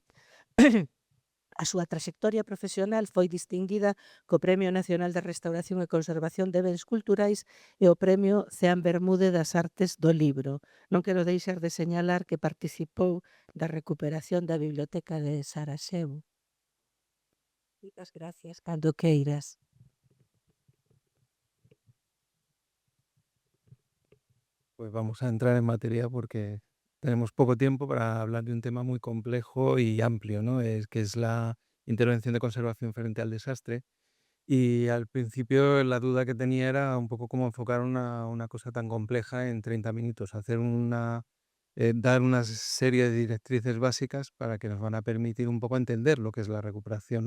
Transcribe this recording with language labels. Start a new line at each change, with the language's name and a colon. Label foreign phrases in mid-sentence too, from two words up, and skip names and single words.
Galician: A súa traxectoria profesional foi distinguida co Premio Nacional de Restauración e Conservación de Bens Culturais e o Premio Ceán Bermúdez das Artes do Libro. Non quero deixar de señalar que participou da recuperación da Biblioteca de Saraxevo. Moitas gracias, cando queiras.
Spanish: Pues vamos a entrar en materia porque tenemos poco tiempo para hablar de un tema muy complejo y amplio, ¿no? Que es la intervención de conservación frente al desastre. Y al principio la duda que tenía era un poco cómo enfocar una cosa tan compleja en 30 minutos, dar una serie de directrices básicas para que nos van a permitir un poco entender lo que es la recuperación.